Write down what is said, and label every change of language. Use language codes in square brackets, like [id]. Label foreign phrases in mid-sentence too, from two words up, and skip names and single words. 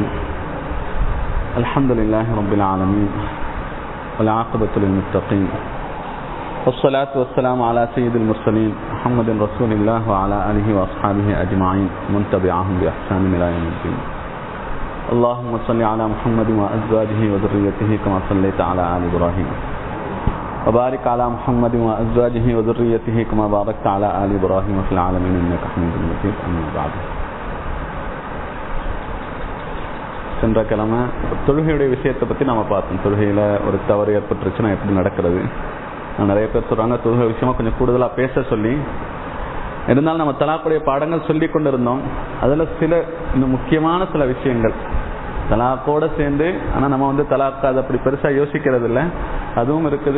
[ar] الحمد لله رب العالمين والعاقبة للمتقين والصلاة والسلام على سيد المرسلين محمد رسول الله وعلى آله وأصحابه أجمعين من تبعهم بإحسان إلى يوم الدين. اللهم صل على محمد وأزواجه وذريته كما صليت على آل إبراهيم وبارك على محمد وأزواجه وذريته كما باركت على آل إبراهيم في العالمين إنك حميد مجيد. أما بعد. [ta] சென்ற கிழமை தொழுகையுடைய விஷயத்தை பற்றி நம்ம பார்த்தோம். தொழுகையில் ஒரு தவறு ஏற்பட்டுருச்சுன்னா எப்படி நடக்கிறது. நிறைய பேர் சொல்கிறாங்க தொழுகை விஷயமா கொஞ்சம் கூடுதலாக பேச சொல்லி. இருந்தாலும் நம்ம தலாக்குடைய பாடங்கள் சொல்லி கொண்டு இருந்தோம். அதில் சில இன்னும் முக்கியமான சில விஷயங்கள் தலாக்கோடு சேர்ந்து, ஆனால் நம்ம தலாக்கு அதை அப்படி பெருசாக யோசிக்கிறது இல்லை, அதுவும் இருக்குது.